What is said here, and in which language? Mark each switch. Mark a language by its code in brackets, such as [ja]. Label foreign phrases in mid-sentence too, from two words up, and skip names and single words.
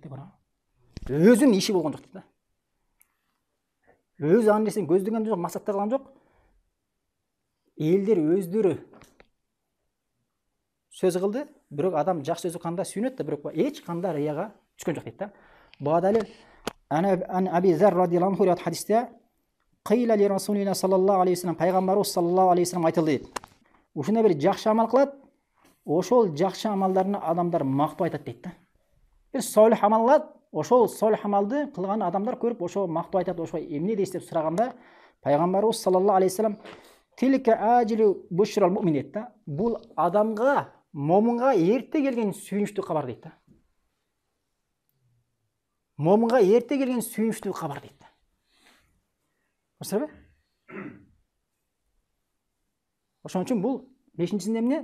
[ky] Өзүнүн иши болгон жок дейт. Өзү ан нерсени көздөгөн жок, максатта кылган жок. Элдер өздөрү сөз кылды, бирок адам жакшы сөз канда сүйүнөт да, бирок эч кандай рияга түшкөн жок дейт. Буга далил [ar] Аби Зар رضي الله عنه رواية хадисте قيل لرسولنا صلى الله عليه وسلم, [ky] пайгамбарыбыз [ar] صلى الله عليه وسلم [ky] айтылды дейт. Ушундай бир жакшы амал кылат, ошол жакшы амалдарына адамдар мактап айтат дейт. Бир солих амал кылат, ошол солих амалды кылган адамдар көрүп ошол мактап айтат, ошо эмне дейсиз деп сураганда пайгамбарыбыз [ar] صلى الله عليه وسلم تلك عاجل بشرى المؤمن [ky] дейт. Бул адамга, момунга эрте келген сүйүнүчтүү кабар дейт. Момунга эрте келген сүйүнүчтүү кабар дейт. Көрсөбү? Ошон үчүн бул 5-нчисинде эмне?